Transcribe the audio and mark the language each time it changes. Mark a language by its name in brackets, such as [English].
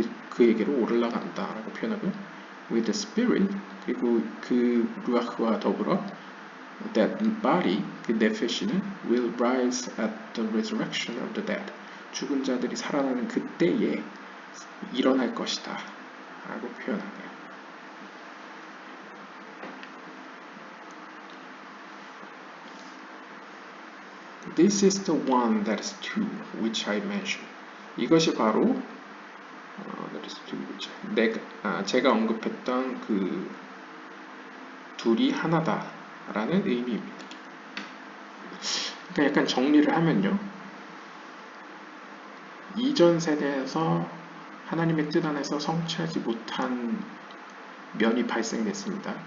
[Korean] 그에게로 올라간다라고 표현하고요. [English] With the spirit, [Korean] 그리고 그 루아흐와 더불어 [English] that body, [Korean] 그 네페시는 [English] will rise at the resurrection of the dead. [Korean] 죽은 자들이 살아나는 그때에 일어날 것이다 라고 표현하네요. [English] This is the one that is two, which I mentioned. [Korean] 이것이 바로 [English] that is two, which [Korean] 제가 언급했던 그 둘이 하나다라는 의미입니다. 그러니까 약간 정리를 하면요. 이전 세대에서 하나님의 뜻 안에서 성취하지 못한 면이 발생됐습니다.